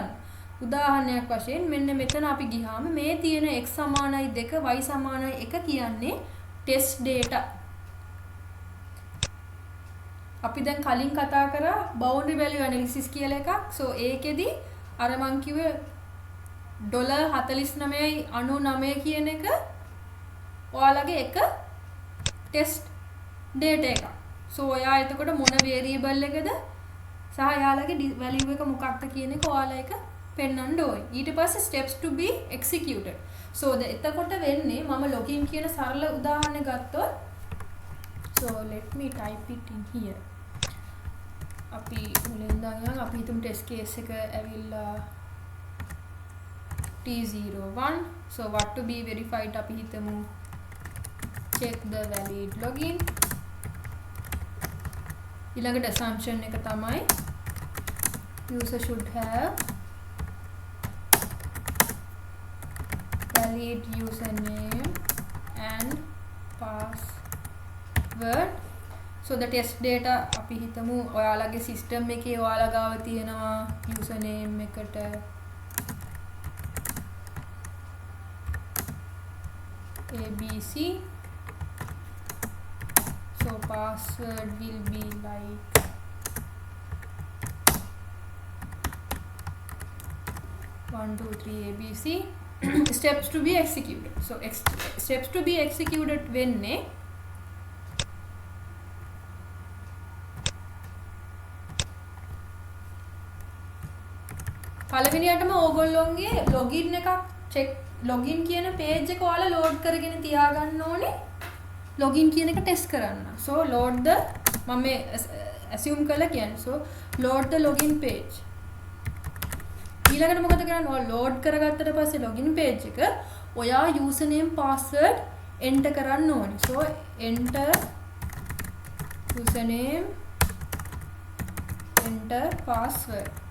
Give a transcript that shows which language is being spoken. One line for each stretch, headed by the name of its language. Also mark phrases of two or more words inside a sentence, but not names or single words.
Sinhala: උදාහරණයක් වශයෙන් මෙන්න මෙතන අපි ගියාම මේ තියෙන x සමානයි 2 y සමානයි 1 කියන්නේ
English: test data.
Sinhala: අපි දැන් කලින් කතා කරා
English: boundary value analysis
Sinhala: කියලා එකක්. so ඒකෙදි අර මං කිව්වේ $49.99 කියන එක ඔයාලගේ එක
English: test data
Sinhala: එකක්. so ඔයා එතකොට මොන variable එකද සහ එයාලගේ value එක මොකක්ද කියන එක ඔයාලා එක පෙන්වන්න ඕයි.
English: ඊට පස්සේ steps to be executed. so
Sinhala: එතකොට වෙන්නේ මම login කියන සරල උදාහරණයක් ගත්තොත්
English: so let me type it in here.
Sinhala: අපි මුලින්ම අපි හිතමු
English: test case
Sinhala: එක ඇවිල්ලා T01.
English: so what to be verified
Sinhala: අපි හිතමු
English: check the valid login. ඊළඟට assumption
Sinhala: එක තමයි
English: user should have valid username and password. so the test data
Sinhala: අපි හිතමු ඔයාලගේ system එකේ ඔයාලා ගාව තියෙනවා username එකට ABC.
English: so password will be like one two three ABC. steps to be executed. so steps to be executed
Sinhala: වෙන්නේ පළවෙනියටම ඕගොල්ලෝගේ login එකක්
English: check login
Sinhala: කියන page එක ඔයාලා load කරගෙන තියාගන්න ඕනේ login කියන එක test කරන්න.
English: so load the
Sinhala: මම assume කරලා කියන්නේ
English: so load the login page.
Sinhala: ඊළඟට මොකද කරන්නේ? ඔයා load කරගත්තට පස්සේ
English: login page
Sinhala: එක ඔයා
English: username password enter
Sinhala: කරන්න ඕනේ.
English: so enter username enter password.